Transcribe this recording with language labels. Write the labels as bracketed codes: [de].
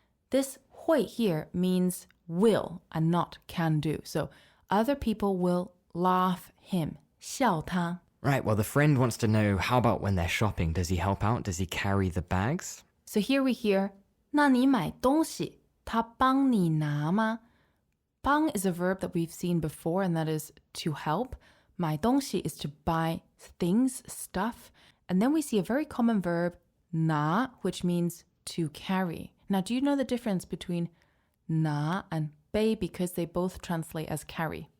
[en] This 会 here means will and not can do. So other people will laugh him, [zh] 笑他. [en] Right, well the friend wants to know, how about when they're shopping? Does he help out? Does he carry the bags? So here we hear [zh] 那你买东西他帮你拿吗? [en] 帮 is a verb that we've seen before, and that is to help. 买东西 is to buy things, stuff. And then we see a very common verb, 拿, which means to carry. Now, do you know the difference between 拿and 背, because they both translate as carry?